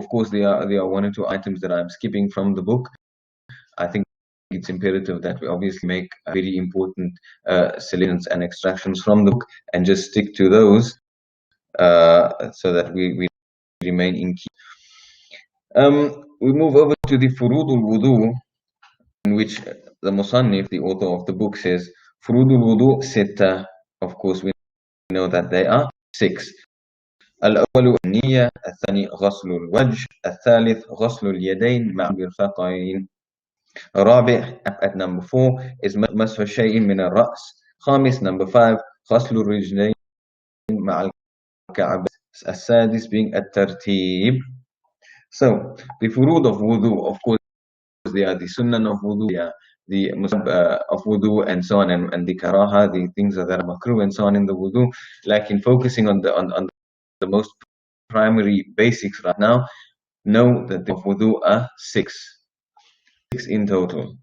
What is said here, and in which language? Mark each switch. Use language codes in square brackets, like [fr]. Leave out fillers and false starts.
[en] Of course, there are one or two items that I'm skipping from the book. I think it's imperative that we obviously make very important selections and extractions from the book and just stick to those so that we remain in key. We move over to the furudul wudu, in which the musannif, the author of the book, says [ar] furudul wudu sitta. [en] Of course, we know that they are 6. [ar] الأول النية، الثاني غسل الوجه، الثالث غسل اليدين مع المرفقين. رابع [en] at number 4 is [ar] مسح شيء من الرأس. خامس [en] number 5 [ar] غسل الرجلين مع الكعب. السادس being الترتيب. [en] So the furud of wudu, of course, they are the sunnah of wudu, they are the musab of wudu and so on, and the karaha, the things that are makruh and so on in the wudu, like in focusing on the most primary basics right now, know that the wudu are six in total.